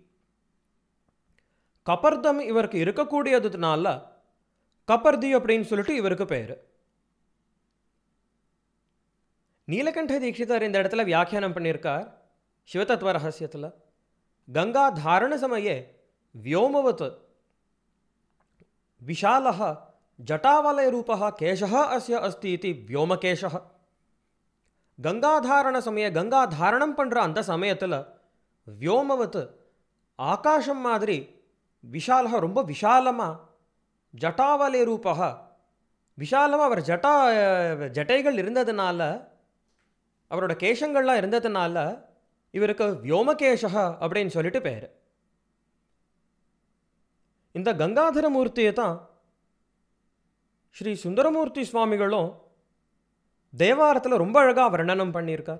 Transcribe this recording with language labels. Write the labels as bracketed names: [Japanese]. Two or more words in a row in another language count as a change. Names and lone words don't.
[Tamil] கபர்தம் இவருக்கு இருக்கக்கூடியதுனால கபர்தி அப்படின்னு சொல்லிட்டு இவருக்கு பேர். நீலகண்ட தீட்சிதர் இந்த இடத்துல வியாக்கியானம் பண்ணியிருக்கார் சிவதத்துவ ரகசியத்தில். [Sanskrit] गङ्गा धारण समये व्योमवत् विशालः जटावलयरूपः केशः अस्य अस्ति इति व्योमकेशः. गंगाधारण समये [Tamil] கங்காதாரணம் பண்ண அந்த சமயத்துல வ்யோமவத் ஆகாசம் மாதிரி விசாலஃ ரொம்ப விசாலமா [Sanskrit] जटावलय रूपः [Tamil] விசாலமா அவர் ஜடைகள் இருந்ததனால அவரோட கேஷங்கள்லாம் இருந்ததனால இவருக்கு व्योमकेशः அப்படினு சொல்லிட்டு பேர். இந்த கங்காதர மூர்த்தியை தான் ஸ்ரீ சுந்தரமூர்த்தி சுவாமிகளும் தேவாரத்தில் ரொம்ப அழகாக வர்ணனம் பண்ணியிருக்கார்.